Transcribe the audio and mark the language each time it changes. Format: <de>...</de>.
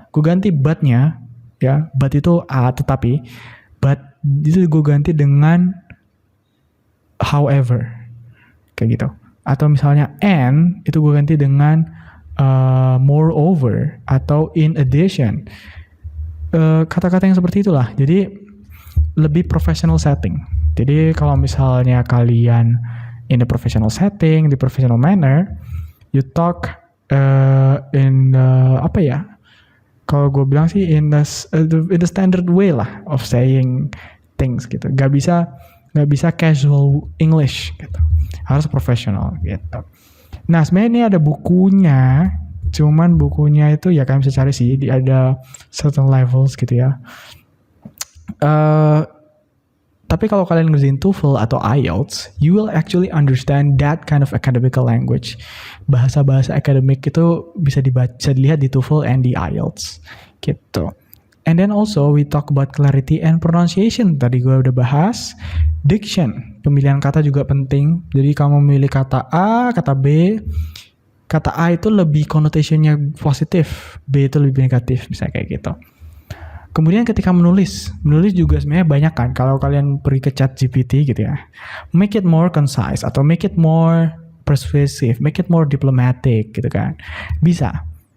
<id>Gue ganti but-nya ya, but itu tetapi, but itu gue ganti dengan however kayak gitu. Atau misalnya and itu gue ganti dengan moreover atau in addition. Kata-kata yang seperti itulah. Jadi lebih professional setting. Jadi kalau misalnya kalian</id> <en>in a professional setting,</en> <id>di professional manner,</id> <en>you talk in</en> <id>apa ya? Kalau gue bilang sih</id> <en>in the standard way</en> <id>lah</id> <en>of saying things</en> <id>gitu. Gak bisa casual English gitu. Harus profesional gitu. Nah sebenarnya ini ada bukunya. Cuman bukunya itu ya kalian bisa cari sih. Ada certain levels gitu ya. Tapi kalau kalian ngerjain TOEFL atau IELTS,</id> <en>you will actually understand that kind of academical language.</en> <id>Bahasa-bahasa akademik itu bisa dilihat di TOEFL and di IELTS, gitu.</id> <en>And then also we talk about clarity and pronunciation.</en> <id>Tadi gue udah bahas. Diction, pemilihan kata juga penting. Jadi kamu memilih kata A, kata B. Kata A itu lebih connotation-nya positif, B itu lebih negatif, misalnya kayak gitu. Kemudian ketika menulis juga sebenarnya banyak kan. Kalau kalian pergi ke ChatGPT gitu ya,</id> <en>make it more concise</en> <id>atau</id> <en>make it more persuasive, make it more diplomatic</en> <id>gitu kan. Bisa.</id>